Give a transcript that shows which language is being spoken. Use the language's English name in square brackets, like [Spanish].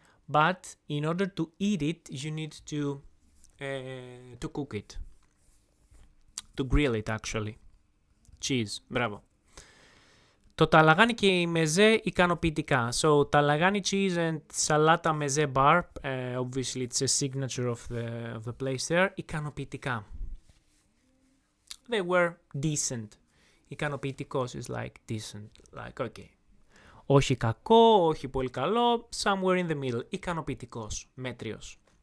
[English] But in order to eat it, you need to cook it. To grill it, actually. Cheese. Μπράβο. [Greek] Το ταλαγάνι και η μεζέ ικανοποιητικά. [English] So, ταλαγάνι cheese and salata meze bar. Obviously, it's a signature of the place there. Ικανοποιητικά. They were decent. Ικανοποιητικός is like decent. Like, okay. [Greek] Όχι κακό, όχι πολύ καλό. [English] Somewhere in the middle. [Greek] Ικανοποιητικός. Μέτριος.